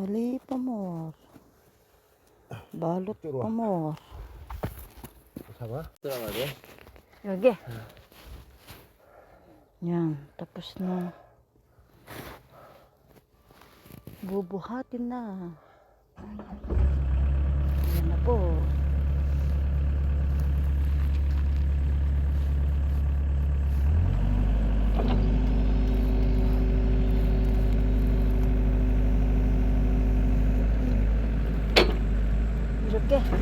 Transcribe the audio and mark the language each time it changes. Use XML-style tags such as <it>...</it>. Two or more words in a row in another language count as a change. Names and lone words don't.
<tl>Hindi pa more. Balot pa more.</tl> <ko>잡아? 들어가게.</ko> <tl>Yagi. Yan, tapos na. Bubuhatin na. Yan na po. 이렇게.</tl>